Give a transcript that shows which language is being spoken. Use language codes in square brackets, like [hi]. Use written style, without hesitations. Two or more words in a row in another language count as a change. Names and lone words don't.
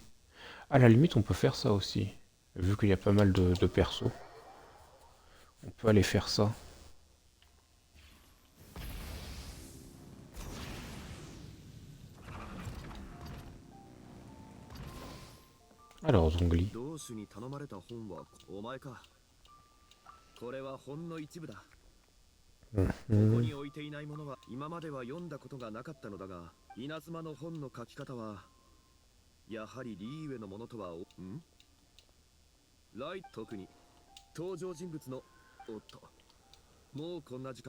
[fr] À la limite, on peut faire ça aussi. Vu qu'il y a pas mal de persos. On peut aller faire ça. Alors, Zhongli. [ja] 同種に頼まれた本はお前か。これはほんの一部だ。ここに置いていないものは今までは読んだことがなかったのだが、稲妻の本の書き方はやはりリーウェのものとはライト、特に登場人物のおっと、もうこんな時間。